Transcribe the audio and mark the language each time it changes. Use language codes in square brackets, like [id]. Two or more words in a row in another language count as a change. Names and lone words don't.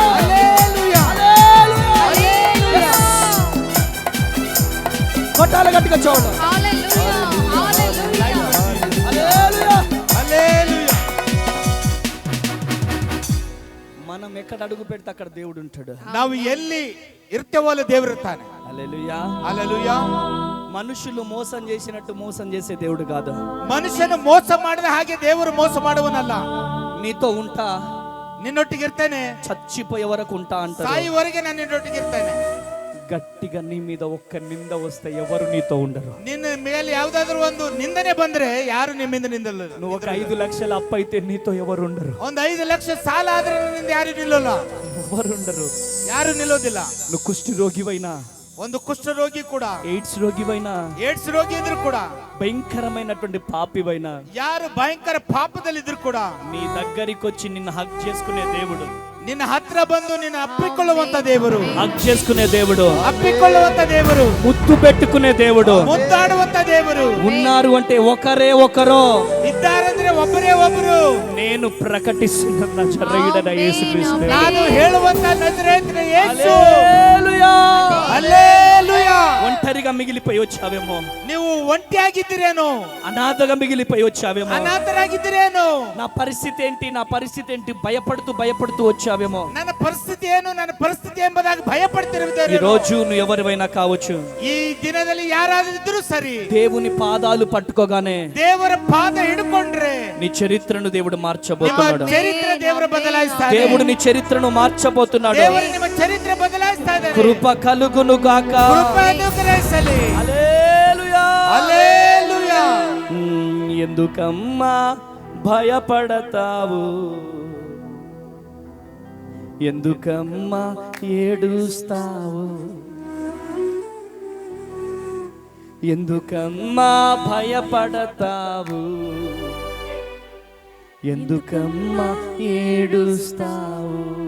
[te] హల్లెలూయా, హల్లెలూయా. కొట్టాలి గట్టిగా చూడండి. హల్లెలూయా. హల్లెలూయా. మనం ఎక్కడ అడుగు పెడితే అక్కడ దేవుడు ఉంటాడు. [kn] ನಾವು ಎಲ್ಲಿ ಇರ್ತೇವೋ ಅಲ್ಲಿ ದೇವರು ಇರ್ತಾನೆ. [te] హల్లెలూయా. హల్లెలూయా. మనుషులు మోసం చేసినట్టు మోసం చేసే దేవుడు కాదు. [kn] ಮನುಷ್ಯನು ಮೋಸ ಮಾಡಿದ ಹಾಗೆ ದೇವರು ಮೋಸ ಮಾಡುವನಲ್ಲ. [te] నీతో ఉంటా, [kn] ನಿನ್ನೊಟ್ಟಿಗೆ ಇರ್ತೇನೆ, [te] చచ్చిపోయే వరకు ఉంటా అంటాడు. [kn] ಸಾಯುವರೆಗೆ ನಾನು ನಿನ್ನೊಟ್ಟಿಗೆ ಇರ್ತೇನೆ. [te] గట్టిగా నీ మీద ఒక్క నింద వస్తే ఎవరు నీతో ఉండరు. [kn] ನಿನ್ನ ಮೇಲೆ ಯಾವ್ದಾದ್ರು ಒಂದು ನಿಂದನೆ ಬಂದ್ರೆ ಯಾರು ನಿಮ್ಮಿಂದ ನಿಂದಲ್ಲ. [te] నువ్వు ఒక 5 లక్షల అప్పు అయితే నీతో ఎవరు ఉండరు. [kn] ಒಂದು 5 ಲಕ್ಷ ಸಾಲ ಆದ್ರೆ ನಿನ್ನಿಂದ ಯಾರು ನಿಲ್ಲಲ್ಲ, [te] ఎవరు ఉండరు. [kn] ಯಾರು ನಿಲ್ಲೋದಿಲ್ಲ. [te] నువ్వు కుష్టి రోగివైనా, [kn] ಒಂದು ಕುಷ್ಠ ರೋಗಿ ಕೂಡ, [te] ఎయిడ్స్ రోగివైనా, [kn] ಏಡ್ಸ್ ರೋಗಿ ಇದ್ರು ಕೂಡ, [te] భయంకరమైనటువంటి పాపివైనా, [kn] ಯಾರು ಭಯಂಕರ ಪಾಪದಲ್ಲಿ ಇದ್ರು ಕೂಡ, [te] నీ దగ్గరికి వచ్చి నిన్ను హగ్ చేసుకునే దేవుడు, [kn] ನಿನ್ನ ಹತ್ರ ಬಂದು ನಿನ್ನ ಅಪ್ಪಿಕೊಳ್ಳುವಂತ ದೇವರು, [te] హగ్ చేసుకునే దేవుడు, [kn] ಅಪ್ಪಿಕೊಳ್ಳುವಂತ ದೇವರು, [te] ముద్దు పెట్టుకునే దేవుడు [kn] ಮುದ್ದಾಡುವಂತ ದೇವರು [te] ఉన్నారు అంటే ఒకరే ఒకరు. [kn] ಇದ್ದಾರಂದ್ರೆ ಒಬ್ಬರೇ ಒಬ್ಬರು. [te] నేను ప్రకటిస్తున్న నజరేయుడైన యేసుక్రీస్తు. [kn] ನಾನು ಹೇಳುವಂತ ನಜರೇತಿನ ಯೇಸು. [te] హల్లెలూయా. [kn] ಹಲ್ಲೆಲೂಯಾ. [te] ఒంటరిగా మిగిలిపోయి వచ్చావేమో, [kn] ನೀವು ಒಂಟಿಯಾಗಿದ್ದೀರೇನೋ, [te] అనాథగా మిగిలిపోయి వచ్చావేమో, [kn] ಅನಾಥರಾಗಿದ್ದೀರೇನೋ, [te] నా పరిస్థితి ఏంటి, నా పరిస్థితి ఏంటి భయపడుతూ భయపడుతూ వచ్చావేమో. [kn] ನನ್ನ ಪರಿಸ್ಥಿತಿ ಏನು, ನನ್ನ ಪರಿಸ್ಥಿತಿ ಎಂಬುದಾಗಿ ಭಯ [te] ఈ [kn] ಪಡ್ತಿರುವುದೇನೋ. [te] రోజు నువ్వు ఎవరివైనా కావచ్చు, [kn] ಈ ದಿನದಲ್ಲಿ ಯಾರಾದ್ರೂ ಸರಿ, [te] దేవుని పాదాలు పట్టుకోగానే [kn] ದೇವರ ಪಾದ ಹಿಡ್ಕೊಂಡ್ರೆ [te] నీ చరిత్రను దేవుడు [kn] ನಿಮ್ಮ [te] మార్చబోతున్నాడు. [kn] ಚರಿತ್ರೆ ದೇವರ ಬದಲಾಯಿಸ್ತಾನೆ. [te] దేవుడు నీ చరిత్రను మార్చబోతున్నాడు. [kn] ದೇವರು ನಿಮ್ಮ ಚರಿತ್ರೆ ಬದಲಾಯಿಸ್ತಾ ಇದ್ದಾನೆ. [te] కృప కలుగును గాక. [kn] ಕೃಪೆಯನ್ನು ಗ್ರಹಿಸಲಿ. [te] హల్లెలూయా. హల్లెలూయా. ఎందుకమ్మా భయపడతావు, ఎందుకమ్మా ఏడుస్తావు, ఎందుకమ్మా భయపడతావు, ఎందుకమ్మా ఏడుస్తావు.